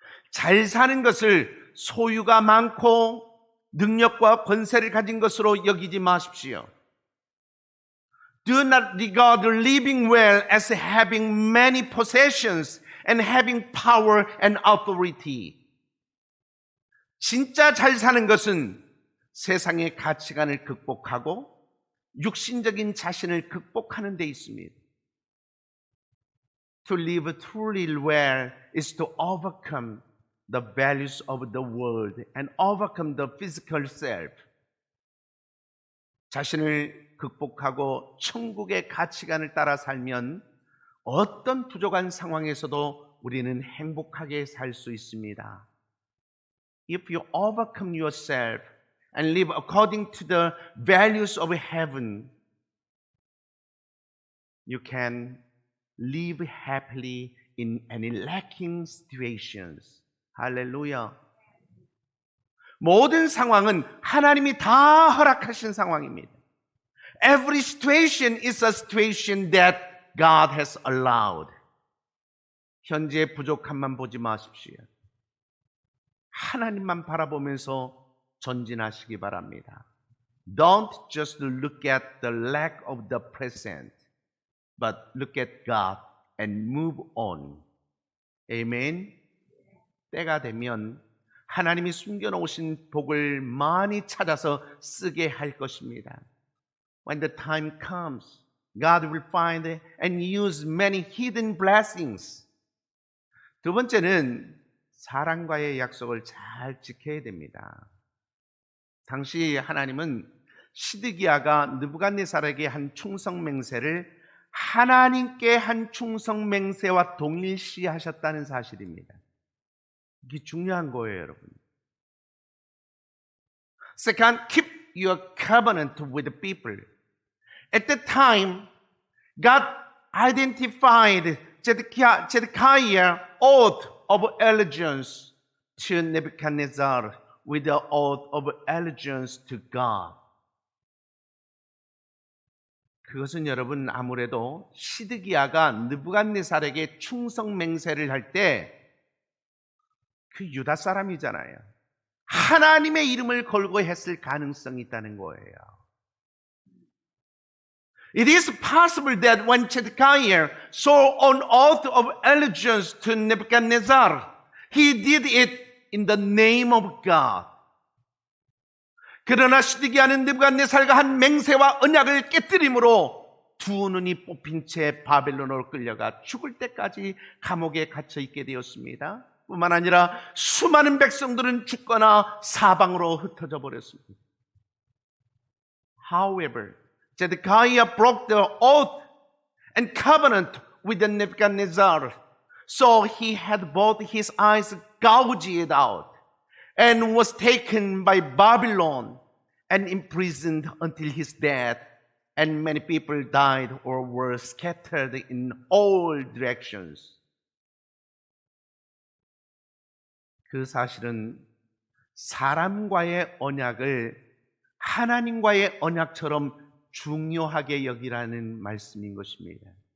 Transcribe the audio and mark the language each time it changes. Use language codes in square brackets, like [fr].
[ko] 잘 사는 것을 소유가 많고 능력과 권세를 가진 것으로 여기지 마십시오. [en] Do not regard living well as having many possessions and having power and authority. [ko] 진짜 잘 사는 것은 세상의 가치관을 극복하고 육신적인 자신을 극복하는 데 있습니다. [en] To live truly well is to overcome the values of the world and overcome the physical self. [ko] 자신을 극복하고 천국의 가치관을 따라 살면 어떤 부족한 상황에서도 우리는 행복하게 살 수 있습니다. [en] If you overcome yourself and live according to the values of heaven, you can live happily in any lacking situations. [ko] 할렐루야. 모든 상황은 하나님이 다 허락하신 상황입니다. [en] Every situation is a situation that God has allowed. [ko] 현재의 부족함만 보지 마십시오. 하나님만 바라보면서 전진하시기 바랍니다. [en] Don't just look at the lack of the present, but look at God and move on. Amen. [ko] 때가 되면 하나님이 숨겨놓으신 복을 많이 찾아서 쓰게 할 것입니다. [en] When the time comes, God will find and use many hidden blessings. [ko] 두 번째는 사랑과의 약속을 잘 지켜야 됩니다. 당시 하나님은 시드기야가 느부갓네살에게 한 충성 맹세를 하나님께 한 충성 맹세와 동일시하셨다는 사실입니다. 이게 중요한 거예요, 여러분. [en] Second, keep your covenant with the people. At that time, God identified Zedekiah's oath of allegiance to Nebuchadnezzar with the oath of allegiance to God. [ko] 그것은 여러분 아무래도 시드기야가 느부갓네살에게 충성 맹세를 할 때 그 유다 사람이잖아요. 하나님의 이름을 걸고 했을 가능성이 있다는 거예요. [en] It is possible that when Zedekiah swore an oath of allegiance to Nebuchadnezzar, he did it in the name of God. [ko] 그러나 시드기야는 느부갓네살과 한 맹세와 언약을 깨뜨림으로 두 눈이 뽑힌 채 바벨론으로 끌려가 죽을 때까지 감옥에 갇혀 있게 되었습니다. 뿐만 아니라 수많은 백성들은 죽거나 사방으로 흩어져 버렸습니다. [en] However, Zedekiah broke the oath and covenant with Nebuchadnezzar, so he had both his eyes gouged out and was taken by Babylon and imprisoned until his death, and many people died or were scattered in all directions. [ko] 그 사실은 사람과의 언약을 하나님과의 언약처럼 중요하게 여기라는 말씀인 것입니다.